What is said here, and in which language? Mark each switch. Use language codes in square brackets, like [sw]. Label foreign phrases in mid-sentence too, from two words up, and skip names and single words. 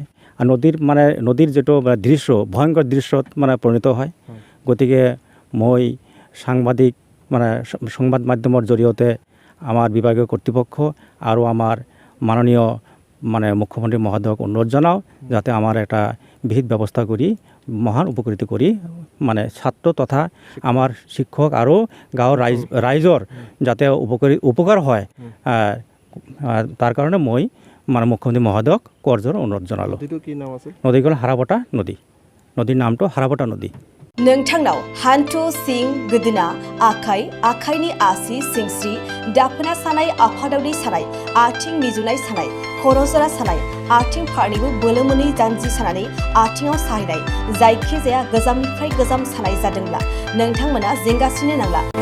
[as] আর নদীৰ যেটো দৃশ্য ভয়ংকৰ দৃশ্যত মানে পৰিণত হয় গতিকে মই সাংবাদিক মানে সংবাদ মাধ্যমৰ জৰিয়তে আমাৰ বিভাগীয় কৰ্তৃপক্ষ আৰু আমাৰ মাননীয় মানে মুখ্যমন্ত্ৰী মহোদয়ক অনুৰোধ জনাওঁ যাতে আমাৰ এটা বিহিত ব্যৱস্থা কৰি মহান উপকৃত কৰি মানে ছাত্ৰ তথা আমাৰ শিক্ষক আৰু গাঁৱৰ ৰাইজৰ যাতে উপকাৰ হয় তাৰ কাৰণে মই মানে মুখ্যমন্ত্ৰী মহোদয়ক কৰজোৰ অনুৰোধ জনালোঁ নদীখন হাৰাপটা নদী নদীৰ নামটো হাৰাপটা নদী [brx] नोंथांनाव हान्थु सिं गोदोना आखाइनि आसि सिंस्रि दाफोना सानाय आफादावनि सानाय आथिं मिजुनाय सानाय खर' जरा सानाय आथिं फारनैबो बोलो मोनै जानजि सानानै आथिङाव साहैनाय जायखिजाया गोजामनिफ्राय गोजाम सानाय जादोंब्ला नोंथांमोना जिंगासिनो नांला